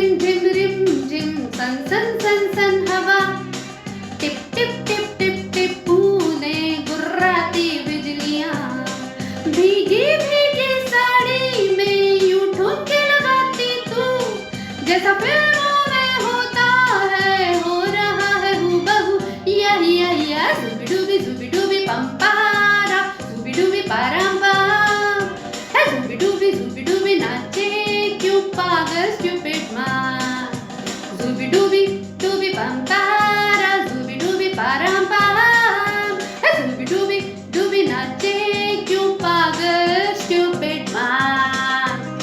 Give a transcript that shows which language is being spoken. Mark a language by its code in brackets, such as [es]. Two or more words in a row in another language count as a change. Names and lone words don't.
[hi] सन सन सन सन हवा, टिप टिप टिप टिप टिप बूंदे गुर्राती बिजलियाँ, भीगी भीगी साड़ी में यूं ठुमके लगाती तू, जैसा फिल्मों में होता है हो रहा है हूबहू, या ज़ुबिडुबि पम पारा, ज़ुबिडुबि पारम पम, है ज़ुबिडुबि नाचे क्यों पागल [en] stupid man, [hi] ज़ुबिडुबि पम पारा, ज़ुबिडुबि पारम पम, है ज़ुबिडुबि नाचे क्यों पागल [en] stupid man.